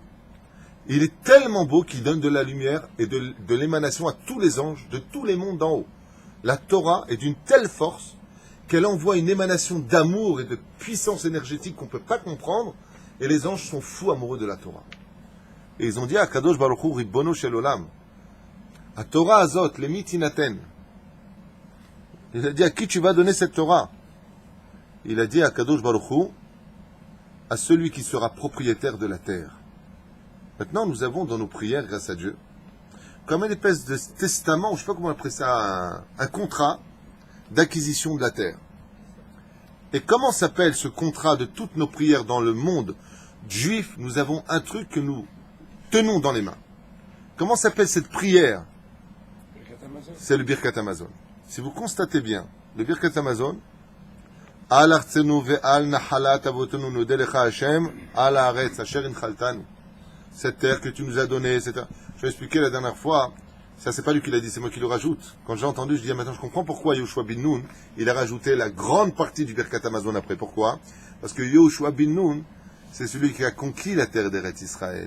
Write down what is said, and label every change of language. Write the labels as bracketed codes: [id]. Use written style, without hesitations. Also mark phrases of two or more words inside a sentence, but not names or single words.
[fr] Il est tellement beau qu'il donne de la lumière et de l'émanation à tous les anges, de tous les mondes d'en haut. La Torah est d'une telle force qu'elle envoie une émanation d'amour et de puissance énergétique qu'on ne peut pas comprendre, et les anges sont fous amoureux de la Torah. Et ils ont dit à [he] הקדוש ברוך הוא ריבונו של עולם, [fr] à [he] תורה הזאת, למי תינתן. [fr] Il a dit à qui tu vas donner cette Torah? Il a dit à [he] הקדוש ברוך הוא, [fr] à celui qui sera propriétaire de la terre. Maintenant, nous avons dans nos prières, grâce à Dieu, comme une espèce de testament, je ne sais pas comment on appelle ça, un contrat d'acquisition de la terre. Et comment s'appelle ce contrat de toutes nos prières dans le monde juif? Nous avons un truc que nous tenons dans les mains. Comment s'appelle cette prière? C'est le Birkat Hamazon. Si vous constatez bien, le Birkat Hamazon, [he] על ארצנו ועל נחלת אבותינו נודה לך ה׳, על הארץ אשר הנחלתנו. [fr] Cette terre que tu nous as donnée, je vais expliquer la dernière fois, ça c'est pas lui qui l'a dit, c'est moi qui le rajoute. Quand j'ai entendu, je dis, maintenant je comprends pourquoi Yoshua bin Nun, il a rajouté la grande partie du Birkat Hamazon après. Pourquoi? Parce que Yoshua bin Nun, c'est celui qui a conquis la terre d'Eretz Israël.